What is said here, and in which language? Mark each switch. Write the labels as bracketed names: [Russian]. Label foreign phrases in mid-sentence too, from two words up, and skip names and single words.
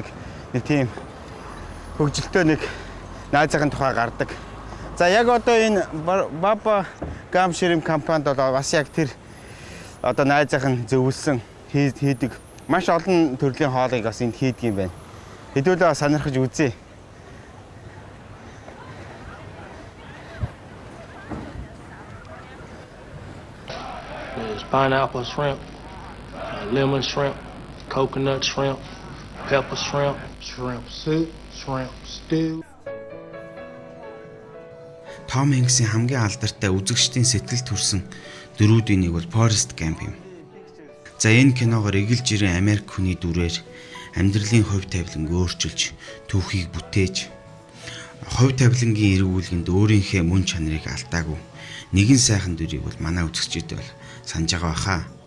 [Mongolian] Нэг тийм хөгжилтэй нэг найзын тухай гардаг. За яг одоо энэ [English] Baba Gump Shrimp Company [Mongolian] бол бас яг тэр одоо найзынхан зөвлөсөн хийдэг маш олон төрлийн хоолыг бас энд хийдэг юм байна. Хэдүүлээ сонирхож үзье. [English] There's pineapple shrimp, lemon shrimp, coconut shrimp, pepper shrimp, shrimp soup, shrimp stew. [Mongolian] Том Хэнксийн хамгийн алдартай үзэгчдийн сэтгэл төрсөн дөрүүдийн нэг бол Forrest Gump юм. За энэ киногоор эгэл жирийн Америк хүний дүрээр амьдралын хувь тавиланг өөрчилж, түүхийг бүтээж, хувь тавилангийн эргүүлгэнд өөрийнхөө мөн чанарыг алдаагүй нэгэн сайхан дүрийг бол манай үзэгчдэд бол санаж байгаа баха.